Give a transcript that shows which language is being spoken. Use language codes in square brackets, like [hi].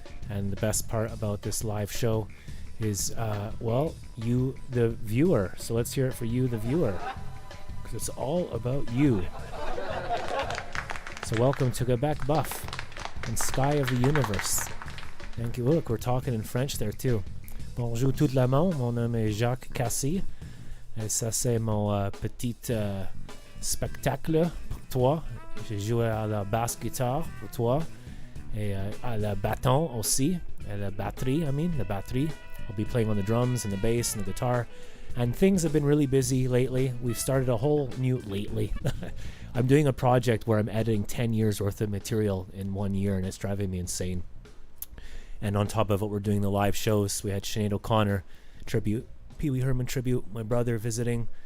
[en] And the best part about this live show is, you, the viewer. So let's hear it for you, the viewer. Because it's all about you. So welcome to Quebec Buff and Sky of the Universe. Thank you. Look, we're talking in French there too. [fr] Bonjour tout le monde, mon nom est Jacques Cassy. Et ça c'est mon petit spectacle pour toi. J'ai joué à la basse guitare pour toi. Et à la bâton aussi. Et la batterie, the batterie. [en] I'll be playing on the drums and the bass and the guitar. And things have been really busy lately. We've started a whole new... Lately. I'm doing a project where I'm editing 10 years worth of material in 1 year, and it's driving me insane. And on top of it, we're doing the live shows. We had Sinead O'Connor tribute, Pee Wee Herman tribute, my brother visiting.